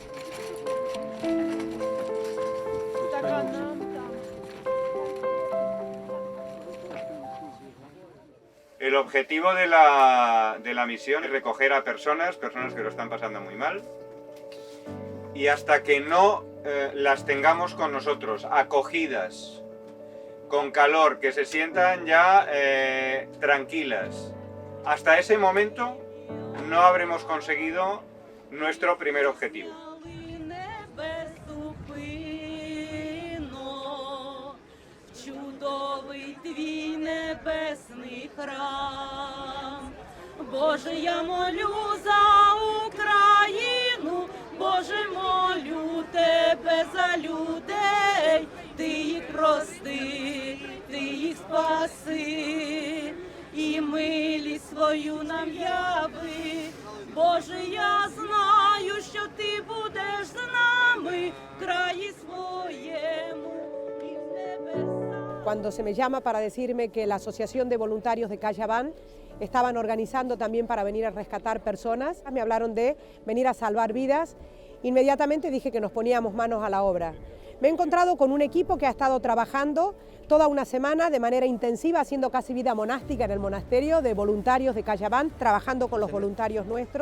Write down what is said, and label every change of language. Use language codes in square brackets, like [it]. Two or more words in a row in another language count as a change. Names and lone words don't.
[es] El objetivo de la misión es recoger a personas que lo están pasando muy mal, y hasta que no las tengamos con nosotros, acogidas, con calor, que se sientan ya tranquilas, hasta ese momento no habremos conseguido nuestro primer objetivo. [uk] Боже, я молю за Україну, Боже, молю Тебе за людей, Ти їх прости, Ти їх спаси, і милість свою нам яви. Боже, я знаю, що Ти будеш з нами, в краї своєму і в небесах. [es] Cuando se me llama para decirme que la Asociación de Voluntarios de Cayabán estaban organizando también para venir a rescatar personas, me hablaron de venir a salvar vidas, inmediatamente dije que nos poníamos manos a la obra. Me he encontrado con un equipo que ha estado trabajando toda una semana de manera intensiva, haciendo casi vida monástica en el monasterio, de voluntarios de Cayabán, trabajando con los voluntarios nuestros.